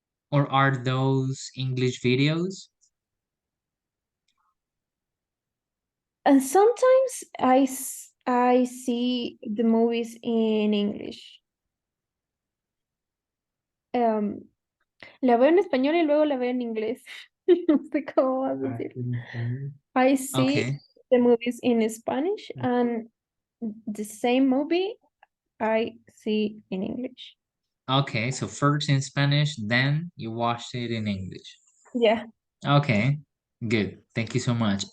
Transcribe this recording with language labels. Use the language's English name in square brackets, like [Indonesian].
[English] Or are those English videos? And sometimes I see the movies in English. [Spanish] Um, la veo en español y luego la veo en inglés. No sé cómo vas a decir. [English] I see Okay, the movies in Spanish and the same movie I see in English. okay, so first in Spanish, then you watched it in English. Yeah. Okay, good. Thank you so much.